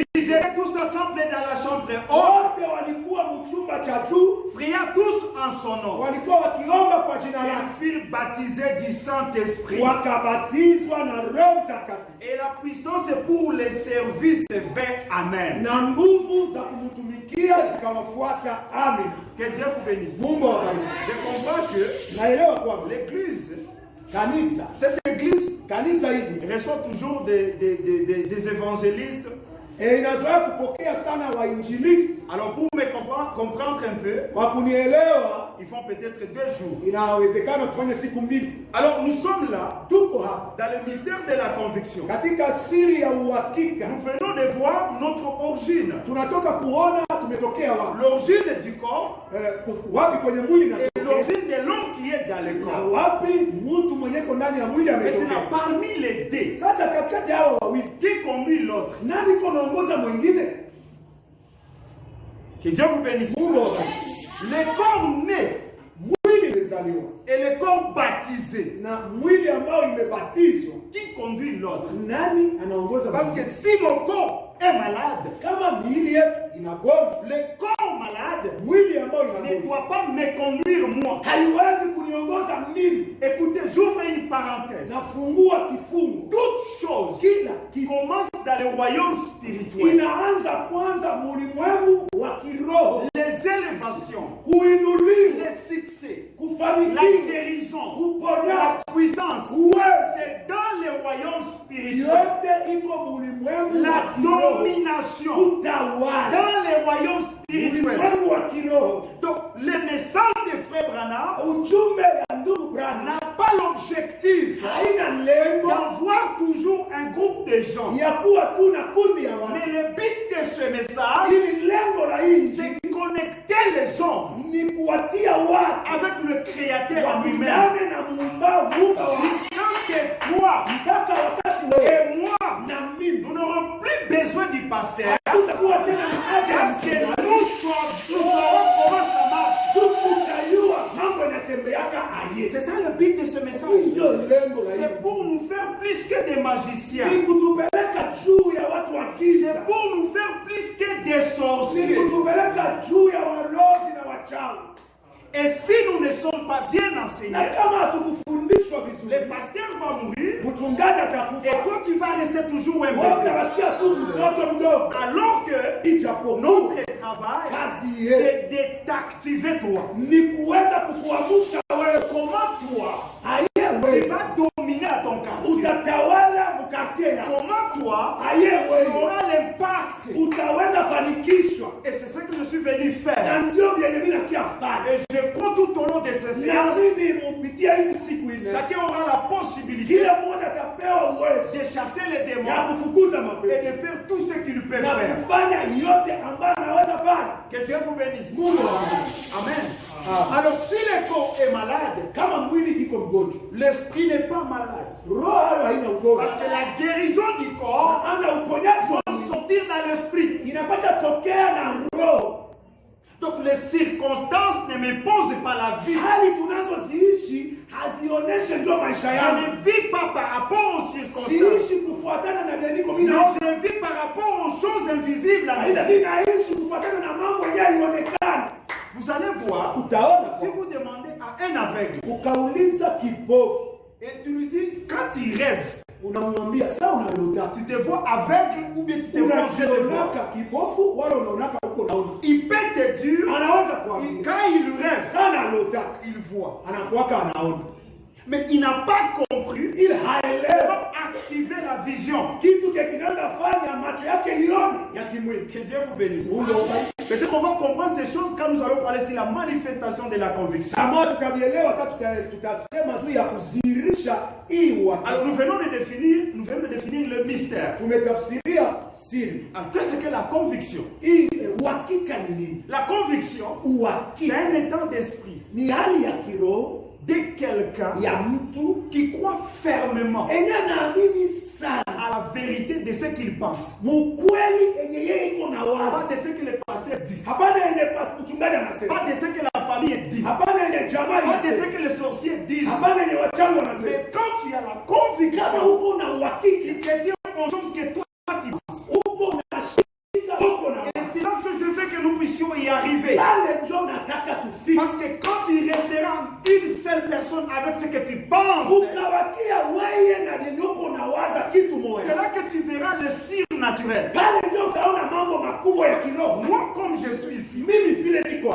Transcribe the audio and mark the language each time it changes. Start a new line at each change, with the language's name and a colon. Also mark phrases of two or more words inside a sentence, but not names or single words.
French: Ils étaient tous ensemble dans la chambre haute,
Swahili: Wote walikuwa mchumba cha juu,
French: priant tous en son nom.
Swahili: walikuwa wakiomba kwa jina lake,
French: Ils furent baptisés du Saint-Esprit.
Swahili: wakabatizwa na Roho Mtakatifu
French: Et la puissance pour les services vers Amen.
Swahili: na nguvu za kumtumikia zikawafuata. Amen.
French: Que Dieu vous bénisse.
Swahili: Mungu awabariki.
French: Je comprends que
Swahili: Naelewa kwamba
French: l'église, cette église hili reçoit toujours des évangélistes.
Swahili: Inazoea kupokea sana wainjilisti.
French: Alors pour me comprendre un peu,
Swahili: kwa kunielewa,
French: ils font peut-être 2 jours.
Swahili: Inawezekana tufanye siku mbili.
French: Alors nous sommes là,
Swahili: tuko hapa
French: dans le mystère de la conviction.
Swahili: Katika siri ya uhakika.
French: Nous venons de voir notre origine.
Swahili: Tunatoka kuona tumetokea wapi.
French: L'origine du corps,
Swahili: wapi kwenye mwili na
French: l'origine de l'homme qui est dans le corps.
Swahili: Na wapi mtu mwenye ko ndani ya mwili ametokea.
French: Maintenant parmi les deux,
Swahili: sasa katikati hao wawili,
French: qui conduit l'autre?
Swahili: Nani konaongoza mwingine?
French: Que Dieu vous bénisse. Le corps né,
Swahili: mwili umezaliwa,
French: et le corps baptisé,
Swahili: na mwili ambao imebatizwa,
French: qui conduit l'autre?
Swahili: Nani anaongoza?
French: Parce que si mon corps est malade,
Swahili: kama mwili yetu inagonjwa,
French: le corps malade
Swahili: mwili ambao
French: ne
Swahili: inagonjwa
French: doit pas me conduire moi.
Swahili: haiwezi kuniongoza mimi.
French: Écoutez, j'ouvre une parenthèse.
Swahili: Nafungua kifungu.
French: Toute chose
Swahili: kila
French: qui commence dans le royaume spirituel,
Swahili: inaanza kwanza mulimwengu wa kiroho.
French: les élévations,
Swahili: Kuinuliwa,
French: les succès, la
Swahili: kufanikiwa,
French: guérison,
Swahili: uponyaji,
French: la puissance,
Swahili: uwezo,
French: c'est dans le royaume spirituel.
Swahili: yote iko mulimwengu
French: La
Swahili: wa kiroho.
French: domination
Swahili: Utawala
French: dans le royaume spirituel.
Swahili: mulimwengu wa kiroho.
French: Donc, le message de Frère Branham
Swahili: Ujumbe ya ndugu Branham
French: n'a pas l'objectif
Swahili: haina lengo
French: d'avoir toujours un groupe de gens.
Swahili: ya kuwa tu na kundi ya
French: Mais
Swahili: watu.
French: le but de ce message,
Swahili: Ili lengo la hii
French: c'est de connecter les hommes
Swahili: ni kuwatia watu
French: avec le Créateur lui-même.
Swahili: wakutane na muumba wa
French: Jusqu'à que toi
Swahili: mpaka wakati wewe
French: et moi,
Swahili: na mimi
French: nous n'aurons plus besoin du pasteur.
Swahili: tutakuwa tena na haja ya
French: Parce que
Swahili: mchungaji.
French: nous saurons comment ça marche.
Swahili: Tutajua mambo yanatembeaka aye.
French: C'est ça le but de ce message.
Swahili: Ndio lengo la hii.
French: C'est pour nous faire plus que des magiciens.
Swahili: Ni kutupeleka juu ya watu wa giza.
French: C'est pour nous faire plus que des
Swahili: Ni
French: sorciers.
Swahili: kutupeleka juu ya walozi na wachawi.
French: Et si nous ne sommes pas bien enseignés,
Swahili: na kama hatukufundishwa vizuri,
French: le pasteur va mourir
Swahili: mchungaji
French: et
Swahili: atakufa,
French: toi tu vas rester toujours un
Swahili: wewe
French: bébé.
Swahili: utabakia tu mtoto mdogo.
French: Alors que
Swahili: Ijapokuwa
French: notre travail,
Swahili: kazi yetu
French: c'est de t'activer toi.
Swahili: ni kuweza kukuamsha wewe.
French: Comment toi,
Swahili: Aye
French: tu
Swahili: wewe
French: vas dominer à ton quartier.
Swahili: utatawala mkatie yako.
French: Comment toi,
Swahili: Aye
French: tu
Swahili: wewe
French: auras l'impact.
Swahili: utaweza fanikishwa.
French: Et c'est ce que je suis venu
Swahili: Na
French: faire.
Swahili: ndio vyenye mimi nakia fanya.
French: Et je crois tout au long de ces
Swahili: Na
French: séances,
Swahili: mimi mupitia hizi siku nne,
French: chacun aura la possibilité
Swahili: kila mmoja atapewa uwezo
French: de chasser les
Swahili: ya
French: démons
Swahili: kufukuza
French: et
Swahili: mapepo
French: de faire tout ce qu'il peut
Swahili: na
French: faire.
Swahili: kufanya yote ambayo anaweza fanya.
French: Que Dieu vous bénisse.
Swahili: Mungu awabariki. Amen. Ah.
French: Alors, si le corps est malade,
Swahili: Kama mwili iko mgonjwa,
French: l'esprit n'est pas malade.
Swahili: roho hayo haina ugonjwa.
French: Parce que la guérison du corps
Swahili: Ana uponyaji wa
French: doit
Swahili: mwili
French: sortir dans l'esprit.
Swahili: inapata tokea na roho.
French: Donc, les circonstances ne me posent pas la vie.
Swahili: Hali tunazoziishi hazioneshe ndio maisha
French: Je
Swahili: yangu.
French: ne vis pas par rapport aux circonstances.
Swahili: Siishi kufuatana na vile niko mimi
French: Mais
Swahili: naona.
French: je vis par rapport aux choses invisibles à mes
Swahili: Aidha
French: yeux.
Swahili: mimi naishi kufuatana na mambo yanayoonekana.
French: Vous allez voir,
Swahili: Utaona
French: si vous demandez à un aveugle,
Swahili: ukauliza kipofu,
French: et tu lui dis, quand il rêve,
Swahili: unamwambia sasa unalota.
French: tu te vois aveugle ou bien tu te vois en train de voir.
Swahili: Unajionaka kipofu wala unaonaka huko naona.
French: Il peut te dire,
Swahili: Anaweza kuambia
French: quand il rêve,
Swahili: sana lota,
French: il voit.
Swahili: anakuwaka anaona.
French: Mais il n'a pas compris
Swahili: Il haelewa
French: comment activer la vision.
Swahili: kitu kinaweza fanya macho yake ione ya kimwili.
French: Que Dieu vous bénisse.
Swahili: Mungu awabariki.
French: Peut-être qu'on va comprendre ces choses quand nous allons parler sur la manifestation de la conviction.
Swahili: Kama tutavielewa sasa tutasema juu ya kuzihirisha hii
French: Alors
Swahili: wakati.
French: nous venons de définir le mystère.
Swahili: Tumetafsiria siri.
French: Alors qu'est-ce que la conviction?
Swahili: Hii uhakika ni nini?
French: La conviction, c'est
Swahili: Uhakika
French: un état d'esprit
Swahili: ni hali ya kiroho
French: de quelqu'un
Swahili: ya mtu
French: qui croit fermement
Swahili: enye anaamini sana
French: à la vérité de ce qu'il pense.
Swahili: mukweli enye yeye iko na
French: Pas
Swahili: wazi,
French: de ce que le pasteur dit.
Swahili: hapana yenye mchungaji anasema,
French: Pas de ce que la famille dit.
Swahili: hapana yenye jamaa
French: Pas de ce
Swahili: inasema,
French: que les sorciers disent.
Swahili: hapana yenye wachawi wanasema.
French: Mais quand tu as la
Swahili: Kama
French: conviction
Swahili: uko na uhakika,
French: qui te dit aux choses que toi tu penses.
Swahili: uko na shika, uko na
French: Et c'est là que je veux que nous puissions y arriver.
Swahili: pale ndio nataka tufike.
French: Parce que quand tu resteras une seule personne avec ce que tu penses,
Swahili: Ukabakia wewe na vyenye uko na waza kitu
French: c'est
Swahili: moja,
French: là que tu verras le surnaturel.
Swahili: pale ndio utaona mambo makubwa ya kiroho.
French: Moi, comme je suis ici,
Swahili: Mimi vile niko